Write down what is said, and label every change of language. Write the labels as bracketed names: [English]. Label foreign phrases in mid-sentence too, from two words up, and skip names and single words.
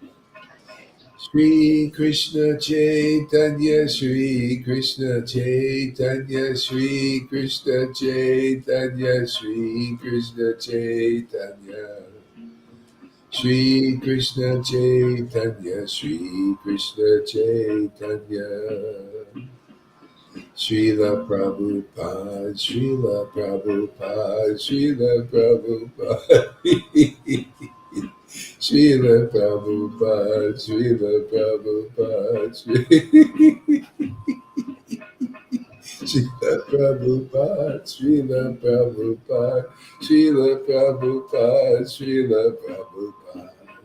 [Sanskrit] Shri Krishna Chaitanya, Shri Krishna Chaitanya, Shri Krishna Chaitanya, Shri Krishna Chaitanya. Shri Krishna Chaitanya, Shri Krishna Chaitanya. Srila Prabhupada, Srila Prabhupada, Srila Prabhupada. Srila Prabhupada, Srila Prabhupada, Srila Prabhupada, Srila Prabhupada, Srila Prabhupada, Srila Prabhupada.